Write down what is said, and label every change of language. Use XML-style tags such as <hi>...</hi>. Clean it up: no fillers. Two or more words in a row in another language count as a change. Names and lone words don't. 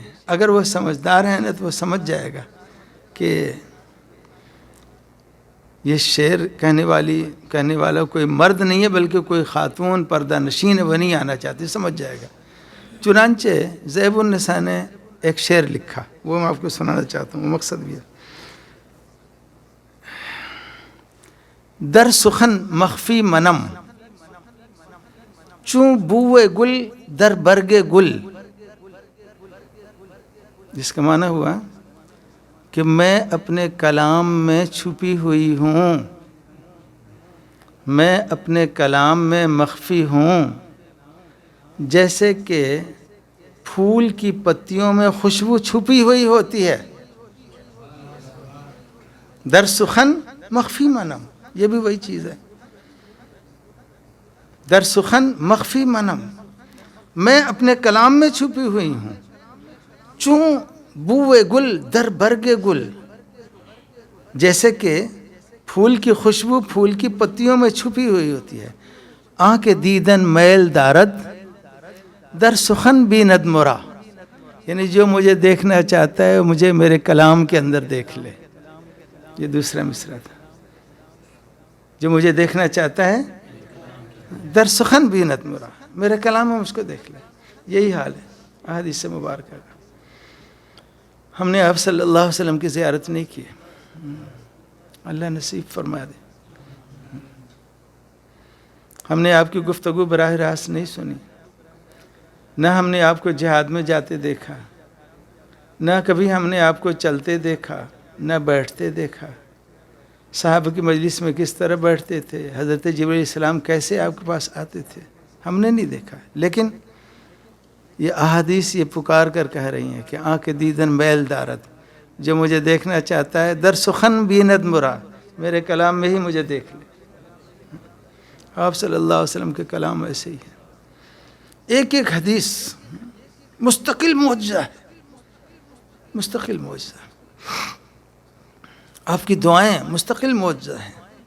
<ur>اگر وہ سمجھدار ہیں نا تو وہ سمجھ جائے گا کہ یہ شعر کہنے والا کوئی مرد نہیں ہے بلکہ کوئی خاتون پردہ نشین ہے، وہ نہیں آنا چاہتی، سمجھ جائے گا. چنانچہ زیب النساء نے ایک شعر لکھا، وہ میں آپ کو سنانا چاہتا ہوں. مقصد بھی ہے.</ur> <fa>در سخن مخفی منم چوں بوئے گل در برگ گل.</fa> <ur>جس کا معنی ہوا کہ میں اپنے کلام میں چھپی ہوئی ہوں، میں اپنے کلام میں مخفی ہوں، جیسے کہ پھول کی پتیوں میں خوشبو چھپی ہوئی ہوتی ہے.</ur> <fa>در سخن مخفی منم،</fa> <ur>یہ بھی وہی چیز ہے.</ur> <fa>در سخن مخفی منم،</fa> <ur>میں اپنے کلام میں چھپی ہوئی ہوں.</ur> <fa>چوں بوئے گل در برگ گل،</fa> <ur>جیسے کہ پھول کی خوشبو پھول کی پتیوں میں چھپی ہوئی ہوتی ہے.</ur> <fa>آنکھ دیدن میل دارد در سخن بیند مرا،</fa> <ur>یعنی جو مجھے دیکھنا چاہتا ہے مجھے میرے کلام کے اندر دیکھ لے. یہ دوسرا مصرع تھا. جو مجھے دیکھنا چاہتا ہے</ur> <fa>در سخن بیند مرا،</fa> <ur>میرے کلام میں مجھ کو دیکھ لے. یہی حال ہے احادیث مبارکہ کا. ہم نے آپ</ur> <ar>صلی اللہ علیہ وسلم</ar> <ur>کی زیارت نہیں کی. اللہ نصیب فرما دے. ہم نے آپ کی گفتگو براہ راست نہیں سنی، نہ ہم نے آپ کو جہاد میں جاتے دیکھا، نہ کبھی ہم نے آپ کو چلتے دیکھا، نہ بیٹھتے دیکھا. صحابہ کی مجلس میں کس طرح بیٹھتے تھے، حضرت جبرائیل</ur> <ar>علیہ السلام</ar> <ur>کیسے آپ کے پاس آتے تھے، ہم نے نہیں دیکھا. لیکن یہ احادیث یہ پکار کر کہہ رہی ہیں کہ</ur> <fa>آنکھ دیدن میل دارد،</fa> <ur>جو مجھے دیکھنا چاہتا ہے</ur> <fa>در سخن بیند مرا،</fa> <ur>میرے کلام میں ہی مجھے دیکھ لے. آپ</ur> <ar>صلی اللہ علیہ وسلم</ar> <ur>کے کلام ایسے ہی ہے. ایک ایک حدیث مستقل معجزہ ہے، مستقل معجزہ. آپ کی دعائیں مستقل معجزہ ہیں.</ur>